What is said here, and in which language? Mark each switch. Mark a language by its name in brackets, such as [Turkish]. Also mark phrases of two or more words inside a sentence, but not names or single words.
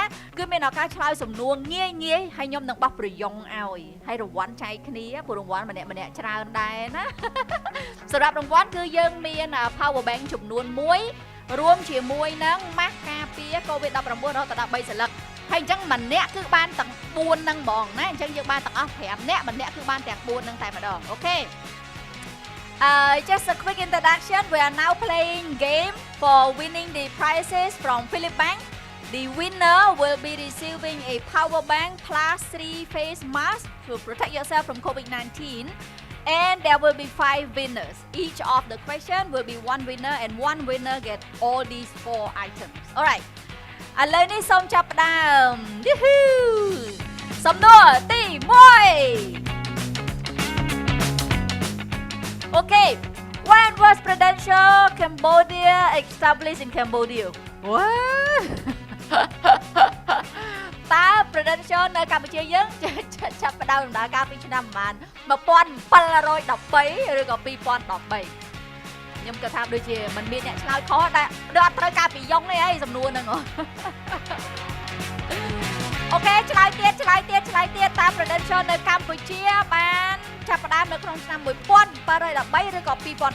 [Khmer] គឺមានឱកាសឆ្លើយសំណួរងាយហើយខ្ញុំនឹងបោះប្រយ៉ងឲ្យហើយរង្វាន់ចែកគ្នាព្រោះរង្វាន់ម្នាក់ច្រើនដែរណាសម្រាប់រង្វាន់គឺយើងមាន [English] power bank [Khmer] ចំនួន1រួមជាមួយនឹងម៉ាស់ការពារ COVID-19 រហូតដល់3សន្លឹកហើយអញ្ចឹងម្នាក់គឺបានទាំង4ហ្នឹងហ្មងណាអញ្ចឹងយើងបានទាំងអស់5នាក់ម្នាក់គឺបានទាំង4ហ្នឹងតែម្ដងអូខេ [English] just a quick introduction. We are now playing game for winning the prizes from Philippines. The winner will be receiving a power bank plus 3 face mask to protect yourself from COVID-19. And there will be 5 winners. Each of the question will be 1 winner and 1 winner get all these 4 items. Alright. [Khmer] ឥឡូវនេះសូមចាប់ផ្ដើម សំណួរទី1 [English] Okay, when was Prudential Cambodia established in Cambodia? What? [Khmer] តើ Prudential នៅកម្ពុជាយើងចាប់ផ្ដើមដំណើរការពីឆ្នាំប្រហែល1713ឬក៏2013ខ្ញុំគិតថាដូចជាមិនមានអ្នកឆ្លើយខុសដែរដូចអត់ត្រូវការពីយ៉ុងនេះអីសំណួរហ្នឹង អូខេឆ្លើយទៀតតើ Prudential នៅកម្ពុជាបានចាប់ផ្ដើមនៅក្នុងឆ្នាំ1713ឬក៏2013